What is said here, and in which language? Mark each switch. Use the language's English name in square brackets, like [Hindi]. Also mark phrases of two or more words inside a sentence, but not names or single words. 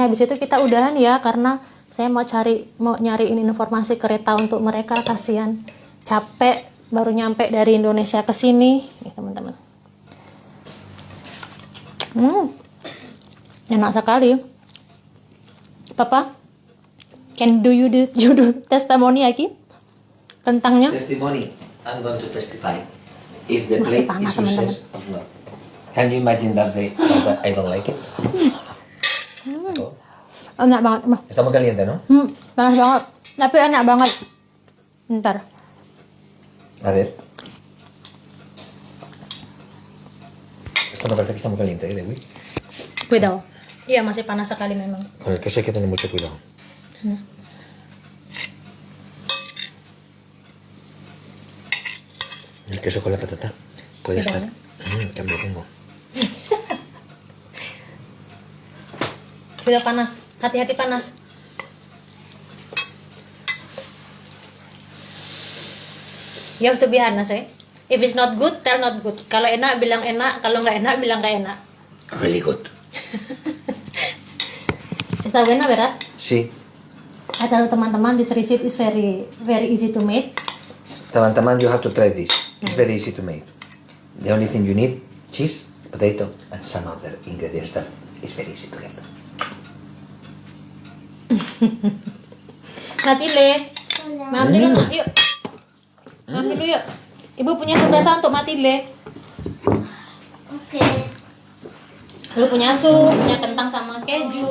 [Indonesian] Habis itu kita udahan ya, karena saya mau nyariin informasi kereta untuk mereka. Kasihan, capek, baru nyampe dari Indonesia ke sini, nih teman-teman. Enak sekali. Papa, [English] can do you do [Indonesian] testimoni lagi? Kentangnya? [English] Testimony. I'm going to testify. If the [Indonesian] Masih [English] plate [Indonesian] panas, [English] is success or not. Can you imagine that I don't like it? Oh. [Indonesian] Enak banget. [Spanish] Está muy caliente, ¿no? [Indonesian] Panas banget. Tapi enak banget. Bentar. [Spanish] A ver. Esto me parece que está muy caliente, ¿eh, Dewi? Cuidado. [Indonesian] Iya, masih panas sekali memang. [Spanish] Con el queso hay que tener mucho cuidado. El queso con la patata puede Cuidado, estar. También tengo. [Indonesian] Sudah panas. Hati-hati panas. [English] You have to be honest, eh? If it's not good, tell not good. [Indonesian] Kalau enak, bilang enak. Kalau nggak enak, bilang nggak enak. [English] Really good. [Spanish] Está buena, ¿verdad? Sí. [Indonesian] Ada teman-teman, [English] this recipe is very easy to make. [Indonesian] Teman-teman, [English] you have to try this. It's very easy to make. The only thing you need, cheese, potato, and some other ingredients that is very easy to get. [Indonesian] Matile, ambil dulu, yuk. Ambil dulu yuk. Ibu punya sebelah untuk Matile. Oke. Ibu punya sup, punya kentang sama keju.